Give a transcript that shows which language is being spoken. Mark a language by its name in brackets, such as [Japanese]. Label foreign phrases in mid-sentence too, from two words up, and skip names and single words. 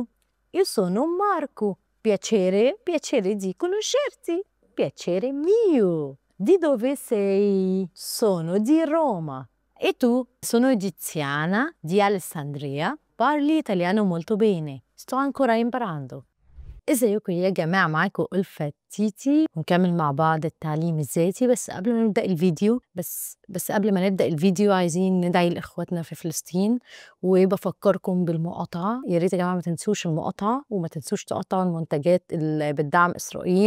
[Italian] Io sono Marco. Piacere, piacere di conoscerti. Piacere mio. Di dove sei? Sono di Roma. E tu? Sono egiziana di Alessandria. Parli italiano molto bene. Sto ancora imparando. [Arabic] ازيكم يا جماعة، معاكم ألفة تيتي ونكمل مع بعض التعليم الذاتي. بس قبل ما نبدأ الفيديو بس قبل ما نبدأ الفيديو عايزين ندعي لإخواتنا في فلسطين، وبفكركم بالمقاطعة. يا ريت يا جماعة ما تنسوش المقاطعة، وما تنسوش تقطعوا المنتجات اللي بتدعم إسرائيل.